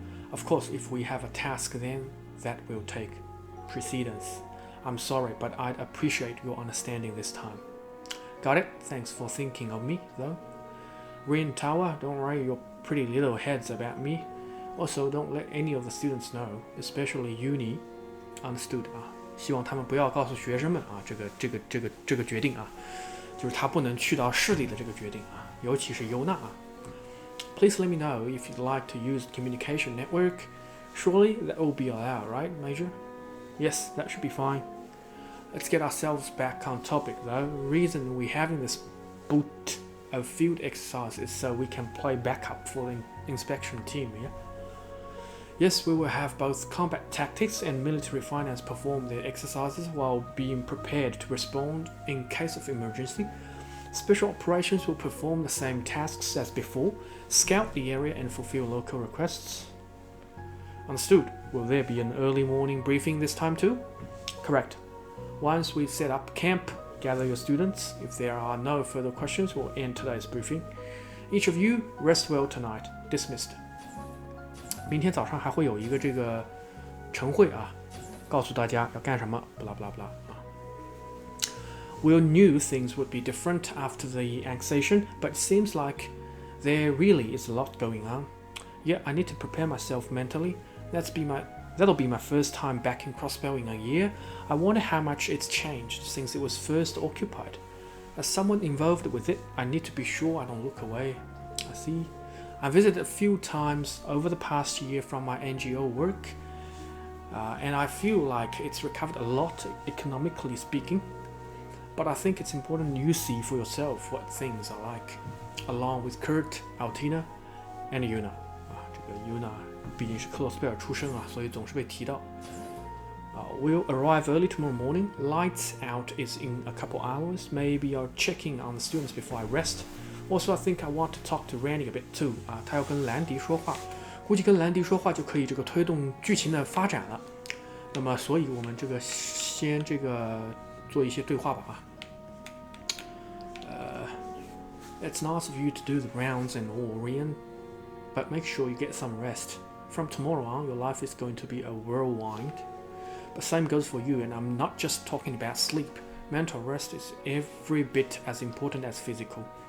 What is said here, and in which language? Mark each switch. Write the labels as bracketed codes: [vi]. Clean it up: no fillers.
[en] Of course, if we have a task, then that will take precedence. I'm sorry, but I'd appreciate your understanding this time. Got it? Thanks for thinking of me, though. Rin Tower, don't worry your pretty little heads about me. Also, don't let any of the students know, especially Uni. Understood [zh] 啊，希望他们不要告诉学生们啊，这个决定啊，就是他不能去到市里的这个决定啊，尤其是尤娜啊。 [en] Please let me know if you'd like to use the communication network. Surely that will be allowed, right, Major? Yes, that should be fine. Let's get ourselves back on topic, though. The reason we're having this boot of field exercises so we can play backup for the inspection team, yeah? Yes, we will have both combat tactics and military finance perform their exercises while being prepared to respond in case of emergency. Special operations will perform the same tasks as before, scout the area and fulfill local requests. Understood. Will there be an early morning briefing this time too? Correct. Once we set up camp, gather your students. If there are no further questions, we'll end today's briefing. Each of you, rest well tonight. Dismissed. [zh] 明天早上还会有一个这个晨会啊，告诉大家要干什么，不啦不啦不啦啊。 [en] We all knew things would be different after the annexation, but it seems like there really is a lot going on. Yeah, I need to prepare myself mentally. That'll be my first time back in Crossbell in a year. I wonder how much it's changed since it was first occupied. As someone involved with it, I need to be sure I don't look away. I see. I visited a few times over the past year from my NGO work, and I feel like it's recovered a lot economically speaking. But I think it's important you see for yourself what things are like, along with Kurt, Altina, and Yuna. [zh] 这个 Yuna 毕竟是克洛斯贝尔出身啊，所以总是被提到。 [en] We'll arrive early tomorrow morning. Lights out is in a couple hours. Maybe I'll check in on the students before I rest. Also, I think I want to talk to Randy a bit too. [zh] 啊，他要跟兰迪说话，估计跟兰迪说话就可以这个推动剧情的发展了。那么，所以我们这个先这个做一些对话吧啊。 [en] It's nice of you to do the rounds and all, Rian, but make sure you get some rest. From tomorrow on, your life is going to be a whirlwind. But same goes for you, and I'm not just talking about sleep. Mental rest is every bit as important as physical.